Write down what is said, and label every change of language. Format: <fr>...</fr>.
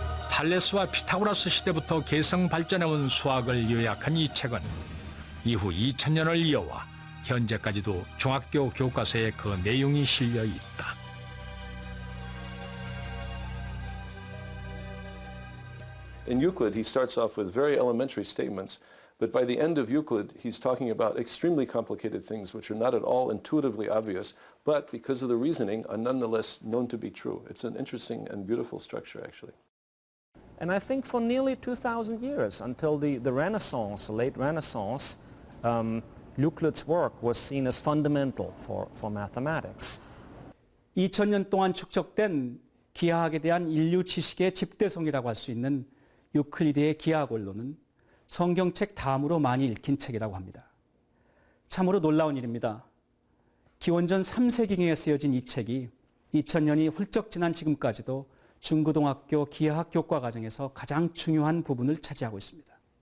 <ko>탈레스와 피타고라스 시대부터 계성 발전해온 수학을 요약한 이 책은 이후 2000년을 이어와 현재까지도 중학교 교과서에 그 내용이 실려 있다.</ko> <en>In Euclid, he starts off with very elementary statements, but by the end of Euclid, he's talking about extremely complicated things which are not at all intuitively obvious, but because of the reasoning, are nonetheless known to be true. It's an interesting and beautiful structure, actually. And I think for nearly 2,000 years, until the Renaissance, the late Renaissance, Euclid's work was seen as fundamental for mathematics.</en> <ko>2000년 동안 축적된 기하학에 대한 인류 지식의 집대성이라고 할 수 있는 유클리드의 기하학 원론은 성경책 다음으로 많이 읽힌 책이라고 합니다. 참으로 놀라운 일입니다. 기원전 3세기경에 쓰여진 이 책이 2000년이 훌쩍 지난 지금까지도 중고등학교 기하학 교과 과정에서 가장 중요한 부분을 차지하고 있습니다.</ko>